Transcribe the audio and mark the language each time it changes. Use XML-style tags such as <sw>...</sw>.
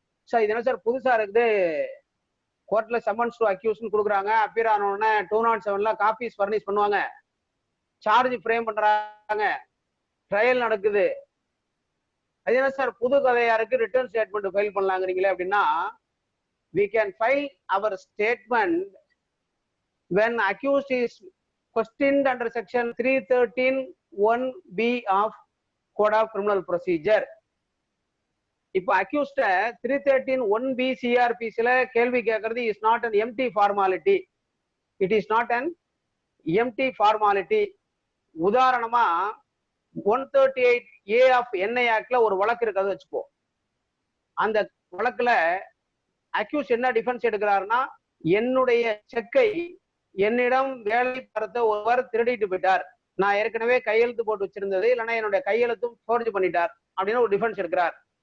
<ta>Sir இது என்ன sir புதுசா இருக்குது, கோர்ட்ல சம்மன்ஸ் டு அக்யூஸ்னு கொடுக்குறாங்க, அப்பியர் ஆனோடனே 207ல காப்பீஸ் ஃபர்னிஷ் பண்ணுவாங்க, சார்ஜ் ஃப்ரேம் பண்றாங்க, ட்ரையல் நடக்குது, அது என்ன சார் புது கதையா இருக்கு, ரிட்டர்ன் ஸ்டேட்மெண்ட் ஃபைல் பண்ணலாங்கிறீங்களே அப்படின்னா,</ta> <en>we can file our statement when accused is questioned under section 313(1)(b) of Code of Criminal Procedure.</en> <ta>இப்போ</ta> <en>accused 313(1)(b) CRPC</en> <ta>ல கேள்வி கேட்கறது</ta> <en>is not an empty formality. It is not an empty formality.</en> <ta>உதாரணமா 138A of NI Actல ஒரு வழக்கு இருக்கிறது வச்சுக்கோ. அந்த வழக்குல அக்யூஸ் என்ன டிஃபென்ஸ் எடுக்கிறாருன்னா, என்னுடைய செக்கை என்னிடம் வேலை பார்த்த ஒருவர் திருடிட்டு போயிட்டார், நான் ஏற்கனவே கையெழுத்து போட்டு வச்சிருந்தது, இல்லைன்னா என்னுடைய கையெழுத்தும் ஃபோர்ஜ் பண்ணிட்டார் அப்படின்னு ஒரு டிஃபென்ஸ் எடுக்கிறார்.</ta>